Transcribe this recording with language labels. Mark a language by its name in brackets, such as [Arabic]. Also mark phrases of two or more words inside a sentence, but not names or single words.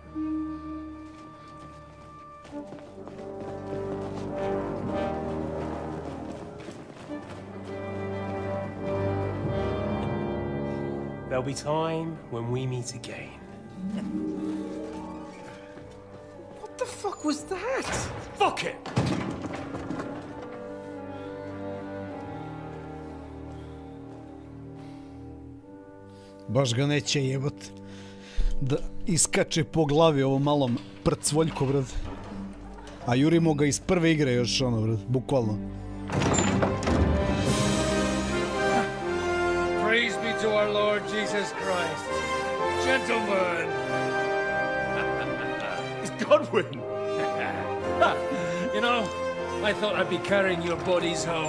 [English] There'll be time when we meet again. What the fuck was that? Fuck it! [Serbian] Baš ga neće jebat da iskače po glavi ovom malom prcvoljku, brad. A jurimo ga iz prve igre još, ono, brad, bukvalno. [English] Praise be to our Lord Jesus Christ. Gentlemen! It's Godwin! You know, I thought I'd be carrying your bodies home.